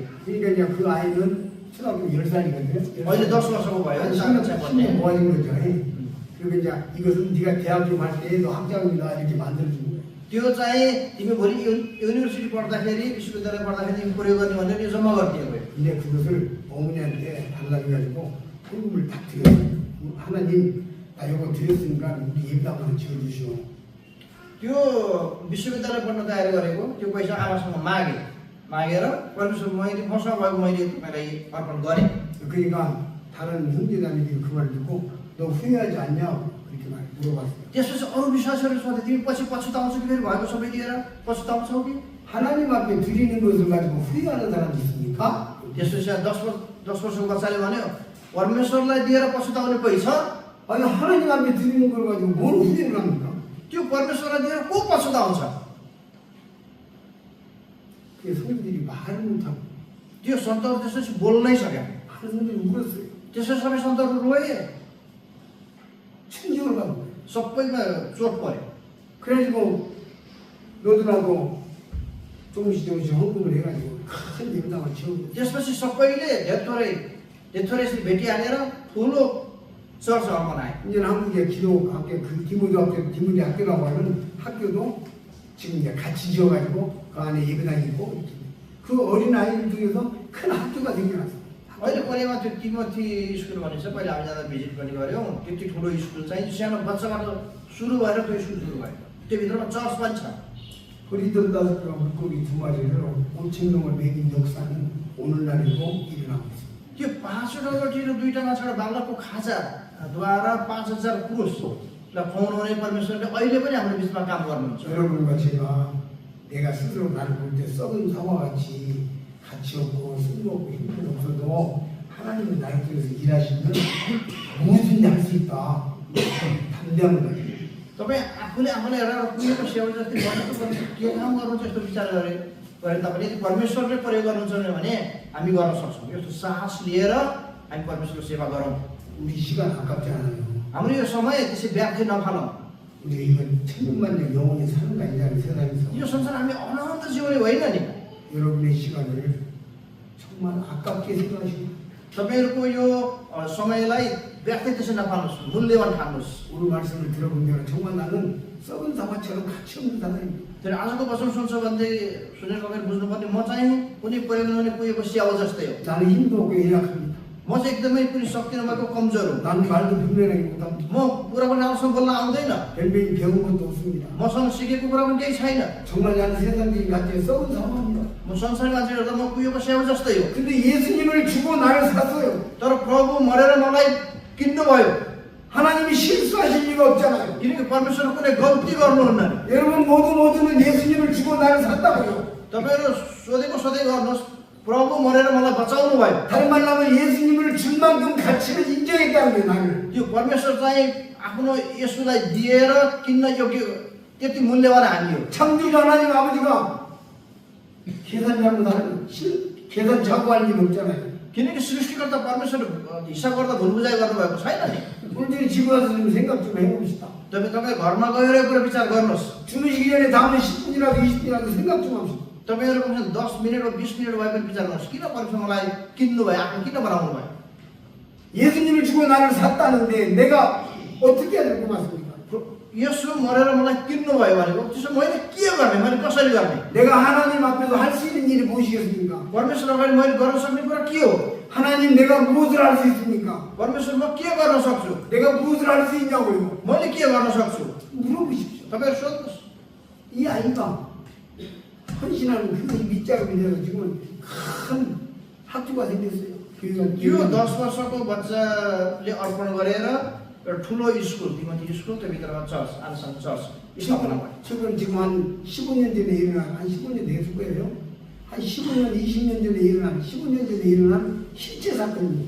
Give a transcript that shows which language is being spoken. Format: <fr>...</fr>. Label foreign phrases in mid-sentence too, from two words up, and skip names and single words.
<ko>그러니까 이제 그 아이는 초등학교 10살이거든요.</ko> <ne>अहिले 10 वर्षको भयो</ne> <ko>신경 모아진 거죠. 그리고 이제 이것은 네가 대학교 갈 때 너 학장이다 이렇게 만들어준 거예요.</ko> <ne>त्यो चाहिँ तिमी भोलि युनिभर्सिटी पढ्दाखेरि विश्वविद्यालय पढ्दाखेरि तिमी प्रयोग गर्ने भनेर यो जम्मा गरिदिएको भयो</ne> <ko>근데 그것을 어머니한테 달라고 해가지고 헌금을 딱 드려요. 하나님 나 이거 드렸으니까 우리 예배당으로 지어주시오.</ko> <ne>त्यो विश्वविद्यालय पढ्न तयारी गरेको त्यो पैसा आमासँग मागेर परमेश्वर मैले मसँग भएको मैले तपाईँलाई अर्पण गरेँ</ne> <ko>그러니까 다른 형제자매들이 그 말을 듣고 너 후회하지 않냐 그렇게 물어봤어요.</ko> <ne>त्यसपछि अरू विश्वासहरू सोधे तिमी पछि पछुताउँछौ कि फेरि भएको सबै दिएर पछुताउँछौ कि</ne> <ko>하나님 앞에 드리는 것을 가지고 후회하는 사람이 있습니까?</ko> <ne>त्यसपछि 10 वर्षको बच्चाले भन्यो परमेश्वरलाई दिएर पछुताउने कोही छ</ne> <ko>아니 하나님 앞에 드리는 걸 가지고 뭘 후회를 합니까?</ko> <ne>त्यो परमेश्वरलाई दिएर को पछुताउँछ</ne> <ko>그 성들이 말을 못하고</ko> <ne>त्यो सन्तहरू त्यसपछि बोल्नै सकेन</ne> <ko>많은 성들이 울었어요.</ko> <ne>त्यसपछि सबै सन्तहरू रोए</ne> <ko>충격을 받고</ko> <ne>सबैमा चोट पर्यो</ne> <ko>그래가지고 너들하고 조금씩 헌금을 해가지고 큰 예배당을 지어고</ko> <ne>त्यसपछि सबैले धेरथोरै यसरी भेटिहालेर ठुलो चर्चहरू बनाए</ne> <ko>이제 한국의 기도 학교 그 디모데 학교라고 하는 학교도 지금 이제 같이 지어가지고 그 안에 예배당이 있고 이렇게. 그 어린 아이들 중에서 큰 학교가 생겨났어.</ko> <ne>अहिले कोरियामा त्यो तिमोथी स्कुल भन्ने छ पहिला हामी जाँदा भिजिट पनि गऱ्यौँ त्यति ठुलो स्कुल चाहिँ सानो बच्चाबाट सुरु भएर त्यो स्कुल सुरु भयो त्यो भित्रमा चर्च पनि छ</ne> <ko>허리 들다가 물고기 2마리를 5,000명을 먹인 역사는 오늘날에도 일어나고 있습니다.</ko> <ne>त्यो 500 रोटी र 2टा माछा बालकको खाजाद्वारा 5000 पुरुषलाई खुवाउने परमेश्वरले अहिले पनि हाम्रो बिचमा काम गर्नुहुन्छ</ne> <ko>여러분과 제가 내가 스스로 나를 볼 때 썩은 사과같이 가치 없고 쓸모없고 힘없어도 하나님은 나를 통해서 일하시면 무엇인지 할 수 있다. 담대함을 가지고</ko> <ne>तपाईँ आफूले आफूलाई हेरेर कुनैको सेवा जस्तै गर्नुपर्छ के काम गर्नुहुन्छ यस्तो विचार गरे तपाईँले यदि परमेश्वरले प्रयोग गर्नुहुन्छ भने हामी गर्न सक्छौँ यस्तो साहस लिएर हामी परमेश्वरको सेवा गरौँ</ne> <ko>우리 시간 아깝지 않아요.</ko> <ne>हाम्रो यो समय त्यसै व्याख्या नफालौँ</ne> <ko>우리가 이건 천년만년 영원히 사는 거 아니냐는 세상에서</ko> <ne>यो संसार हामी अनन्त जीवने होइन नि</ne> <ko>여러분의 시간을 정말 아깝게 생각하시고</ko> <ne>तपाईँहरूको यो समयलाई व्याख्या त्यसै नफाल्नुहोस् मूल्यवान ठान्नुहोस्</ne> <ko>오늘 말씀을 들어보면 정말 나는 썩은 사과처럼 가치 없는 사람입니다.</ko> <ne>तर आजको वचन सुन्छ भन्दै सुनेर तपाईँ बुझ्नुपर्ने म चाहिँ कुनै प्रयोग नहुने कुहिएको स्याउ जस्तै हो</ne> <ko>나는 힘도 없고 연약합니다.</ko> <ne>म चाहिँ एकदमै कुनै शक्ति नभएको कमजोर हो</ne> <ko>나는 말도 분명하게 못합니다.</ko> <ne>म कुरा पनि राम्रोसँग बोल्न आउँदैन</ne> <ko>별명이 배운 것도 없습니다.</ko> <ne>मसँग सिकेको कुरा पनि केही छैन</ne> <ko>정말 나는 세상적인 가치에 썩은 사람입니다.</ko> <ne>म संसारी मान्छे हेर्दा म कुहिएको स्याउ जस्तै हो</ne> <ko>근데 예수님을 주고 나를 샀어요.</ko> <ne>तर प्रभु मरेर मलाई किन्नुभयो</ne> <ko>하나님이 실수하실 리가 없잖아요.</ko> <ne>किनकि परमेश्वर कुनै गल्ती गर्नुहुन्न</ne> <ko>여러분 모두는 예수님을 주고 나를 샀다고요.</ko> <ne>तपाईँहरू सोधेको सोधै गर्नुहोस् प्रभु मरेर मलाई बचाउनु भयो।</ne> <ko>다른 말로 하면 예수님을 줄 만큼 가치를 인정했다는 거예요, 나를.</ko> <ne>त्यो परमेश्वर चाहिँ आफ्नो येशूलाई दिएर किन्न योग्य त्यति मूल्यवान हामी हो।</ne> <ko>창조주 하나님 아버지가 계산 잘못하는 계산 자고할 일 없잖아요.</ko> <ne>किनकि सृष्टिकर्ता परमेश्वर हिसाब गर्दा भुलबुझाइ गर्नुभएको छैन नि।</ne> <ko>오늘 집에 와서 좀 생각 좀 해봅시다.</ko> <ne>तपाईँ घरमा गएर यो कुरा विचार गर्नुहोस्।</ne> <ko>주무시기 전에 다음에 10분이라도 20분이라도 생각 좀 합시다.</ko> <ne>तपाईँहरू कमसेकम 10 मिनट वा 20 मिनट भए पनि विचार गर्नुहोस्। किन परमेश्वर मलाई किन्नु भयो, आफ्नो किन बनाउनु भयो?</ne> <ko>예수님을 주고 나를 샀다는데 내가 어떻게 해야 될 것 같습니까?</ko> <ne>यसो मरेर मलाई किन्नु भयो भनेको त्यसो मैले के गर्ने, मैले कसरी गर्ने?</ne> <ko>내가 하나님 앞에서 할 수 있는 일이 무엇이겠습니까?</ko> <ne>परमेश्वर अगाडि मैले गर्न सक्ने कुरा के हो?</ne> <ko>하나님 내가 무엇을 할 수 있습니까?</ko> <ne>परमेश्वर म के गर्न सक्छु?</ne> <ko>내가 무엇을 할 수 있냐고요?</ko> <ne>मैले के गर्न सक्छु?</ne> <ko>물어보십시오.</ko> <ne>तपाईँहरू सोध्नुहोस्।</ne> <ko>이 아이가 헌신하는 그 밑작업이 돼서 지금은 큰 학교가 생겼어요.</ko> <ne>यो 10 वर्षको बच्चाले अर्पण गरेर एउटा ठुलो स्कुल, तिमती स्कुल, त्यो भित्रमा चर्च, आनसन चर्च स्थापना भयो।</ne> <ko>지금 한 15년 전에 일어난, 한 15년 됐을 거예요. 한 15년, 20년 전에 일어난, 15년 전에 일어난 실제 사건입니다.</ko>